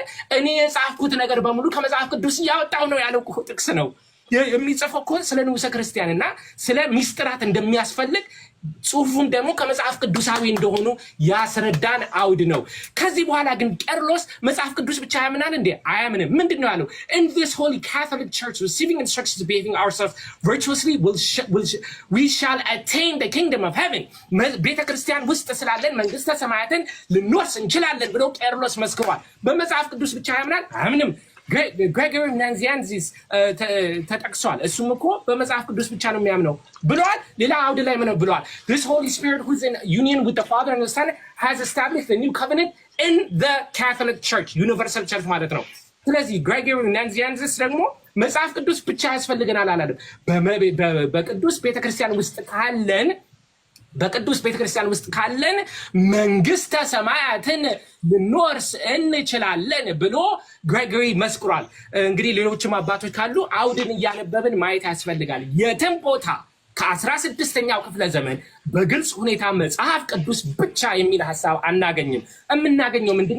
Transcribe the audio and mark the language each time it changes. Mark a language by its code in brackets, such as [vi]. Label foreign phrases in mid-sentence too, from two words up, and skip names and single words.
[am] እኔ የጻፍኩት ነገር በሙሉ ከመጽሐፍ ቅዱስ እያወጣው ነው ያለው ጥቅስ ነው የሚጽፈው እኮ ስለ ንዑሰ ክርስቲያንና ስለ ሚስጥራት እንደሚያስፈልግ ጽሁፉን ደግሞ ከመጽሐፍ ቅዱሳዊ እንደሆኑ ያስረዳን አውድ ነው። ከዚህ በኋላ ግን ቄርሎስ መጽሐፍ ቅዱስ ብቻ ያምናል እንዴ? አያምንም። ምንድን ነው ያለው? [en] In this holy Catholic church receiving instructions behaving ourselves virtuously we shall attain the kingdom of heaven. [am] ቤተ ክርስቲያን ውስጥ ስላለን መንግስተ ሰማያትን ልንወርስ እንችላለን ብሎ ቄርሎስ መስክሯል። በመጽሐፍ ቅዱስ ብቻ ያምናል? አያምንም። ግሬጎሪ ናዚያንዚስ ተጠቅሷል። እሱም እኮ በመጽሐፍ ቅዱስ ብቻ ነው የሚያምነው ብለዋል። ሌላ አውድ ላይ ምን ብለዋል? [en] This Holy Spirit who is in union with the Father and the Son has established a new covenant in the Catholic Church, universal church [am] ማለት ነው። ስለዚህ ግሬጎሪ ናዚያንዚስ ደግሞ መጽሐፍ ቅዱስ ብቻ ያስፈልገናል አላለም። በቅዱስ ቤተክርስቲያን ውስጥ ካለን መንግስተ ሰማያትን ልንወርስ እንችላለን ብሎ ግሬጎሪ መስክሯል። እንግዲህ ሌሎችም አባቶች ካሉ አውድን እያነበብን ማየት ያስፈልጋል። የትም ቦታ ከ16ኛው ክፍለ ዘመን በግልጽ ሁኔታ መጽሐፍ ቅዱስ ብቻ የሚል ሐሳብ አናገኝም። የምናገኘው ምንድነው?